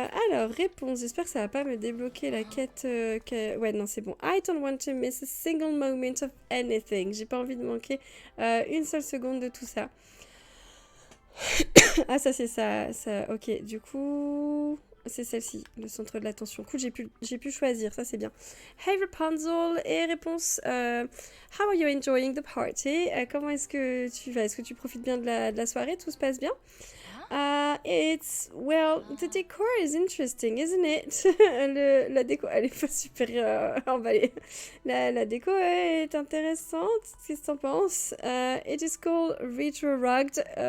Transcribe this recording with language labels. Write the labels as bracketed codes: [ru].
[fr] Alors, réponse. J'espère que ça va pas me débloquer la quête. Ouais, non, c'est bon. [en] I don't want to miss a single moment of anything. [fr] J'ai pas envie de manquer une seule seconde de tout ça. Ah, ça, c'est ça. Ok, du coup, c'est celle-ci, le centre de l'attention. Cool, j'ai pu choisir. Ça, c'est bien. Hey, Rapunzel. Et réponse. [en] How are you enjoying the party? [fr] Comment est-ce que tu vas? Est-ce que tu profites bien de la soirée? Tout se passe bien? [en] Well, the decor is interesting, isn't it? [fr] La déco, elle est pas super emballée. La déco est intéressante. Qu'est-ce que t'en penses? [en] It is called Retro Rugged.